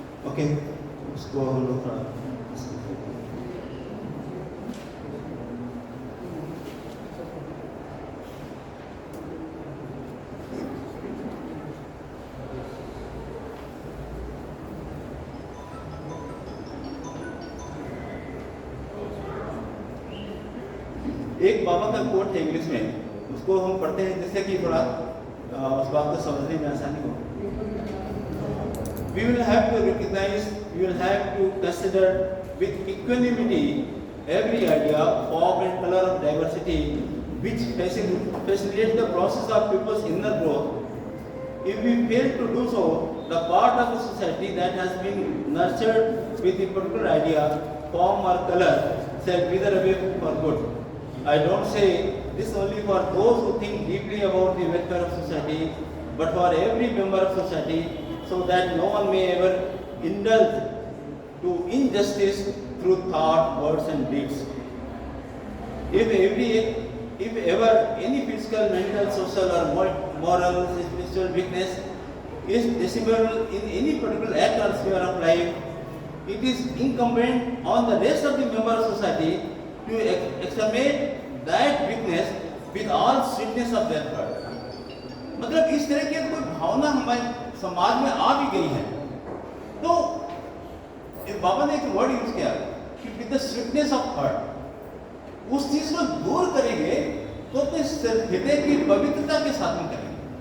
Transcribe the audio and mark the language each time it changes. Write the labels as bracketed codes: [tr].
[hi] Okay, उसको हम लोग थोड़ा एक बाबा का कोट है इंग्लिश में, उसको हम पढ़ते हैं जिससे कि थोड़ा उस बात को समझने में आसानी हो। [en] We will have to recognize, we will have to consider with equanimity every idea, form and color of diversity which facilitates the process of people's inner growth. If we fail to do so, the part of the society that has been nurtured with a particular idea, form or color shall wither away for good. I don't say this only for those who think deeply about the welfare of society, but for every member of society, so that no one may ever indulge to injustice through thought, words and deeds. If ever any physical, mental, social or moral, spiritual weakness is discernible in any particular act or sphere of life, it is incumbent on the rest of the member of society to exterminate that weakness with all sweetness of their heart. [hi] मतलब इस तरह की कोई भावना हमारे समाज में आ भी गई है, तो बाबा ने एक वर्ड यूज किया कि [en] with the sweetness of heart, [hi] उस चीज को दूर करेंगे तो अपने हृदय की पवित्रता के साथ में करेंगे।